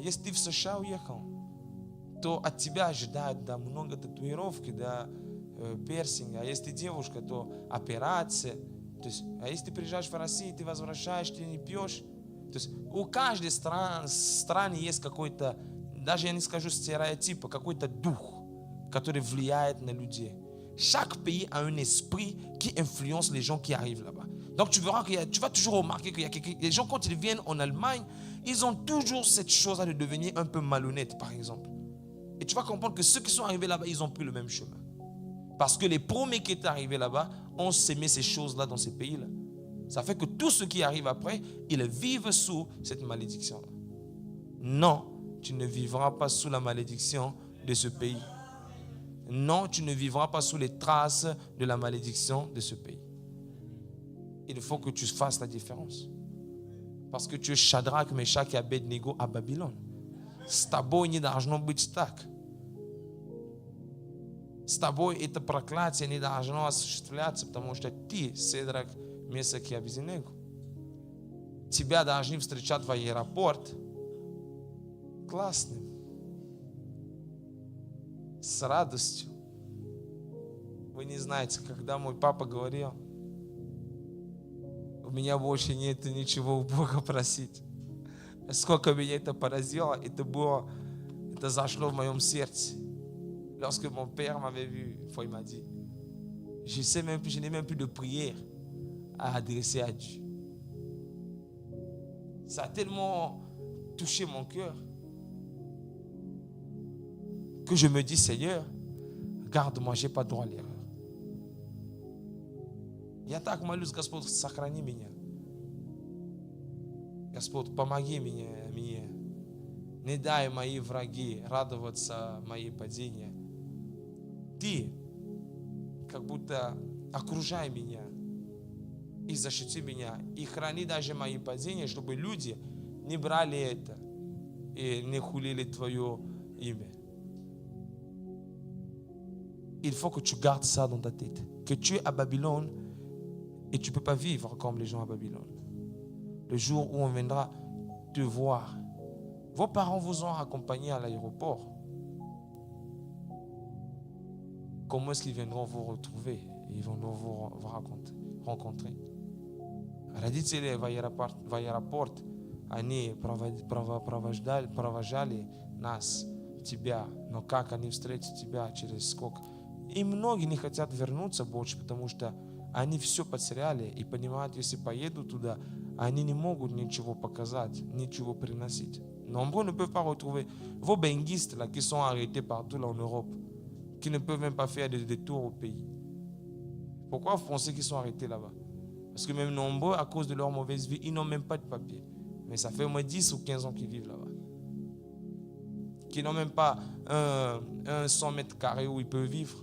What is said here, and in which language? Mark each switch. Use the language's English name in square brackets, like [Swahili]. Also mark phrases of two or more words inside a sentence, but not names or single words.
[Russian] Если ты в США уехал, то от тебя ожидают много татуировки, пирсинга. А если ты девушка, то операция. То есть, а если ты приезжаешь в Россию, ты возвращаешься, ты не пьешь. То есть у каждой страны есть какой-то, даже я не скажу стереотип, какой-то дух, который влияет на людей. [French] Chaque pays a un esprit qui influence les gens qui arrivent là-bas. Donc tu verras tu vas toujours remarquer qu'il y a les gens quand ils viennent en Allemagne, ils ont toujours cette chose de devenir un peu malhonnêtes, par exemple. Et tu vas comprendre que ceux qui sont arrivés là-bas, ils ont pris le même chemin. Parce que les premiers qui étaient arrivés là-bas ont sémé ces choses-là dans ces pays-là. Ça fait que tous ceux qui arrivent après, ils vivent sous cette malédiction-là. Non, tu ne vivras pas sous la malédiction de ce pays. Non, tu ne vivras pas sous les traces de la malédiction de ce pays. Il faut que tu fasses la différence. Parce que tu es Shadrach, Meshach et Abednego à Babylone. [Russian] С тобой не должно быть так. С тобой это проклятие не должно осуществляться, потому что ты, Седрак, Месах и Абедnego. Тебя должны встречать в аэропорт классным, с радостью. Вы не знаете, когда мой папа говорил, у меня больше нет ничего у Бога просить. Сколько меня это поразило, это зашло в моем сердце. [French] Lorsque mon père m'avait vu, il m'a dit, je n'ai même plus de prière à adresser à Dieu. Ça a tellement touché mon cœur que je me dis, Seigneur, garde-moi, je n'ai pas droit à l'erreur. [Russian] Я так молюсь, Господь, сохрани меня. Господь, помоги мне. Не дай мои враги радоваться моей падения. Ты как будто окружай меня и защити меня. И храни даже мои падения, чтобы люди не брали это и не хулили Твое имя. [French] Il faut que tu gardes ça dans ta tête. Que tu es à Babylone et tu ne peux pas vivre comme les gens à Babylone. Le jour où on viendra te voir, vos parents vous ont accompagné à l'aéroport. Comment est-ce qu'ils viendront vous retrouver? Ils vont vous rencontrer. [Russian] Родители в аэропорт, они провожали нас, тебя. Но как они встретят тебя через сколько? И многие не хотят вернуться больше, потому что они все потеряли и понимают, если поедут туда, они не могут ничего показать, ничего приносить. [French] Nombreux ne peuvent pas retrouver vos benguistes là, qui sont arrêtés partout là, en Europe, qui ne peuvent même pas faire des tours au pays. Pourquoi vous pensez qu'ils sont arrêtés là-bas? Parce que même nombreux, à cause de leur mauvaise vie, ils n'ont même pas de papier. Mais ça fait au moins 10 ou 15 ans qu'ils vivent là-bas. Qui n'ont même pas un 100 mètres carrés où ils peuvent vivre.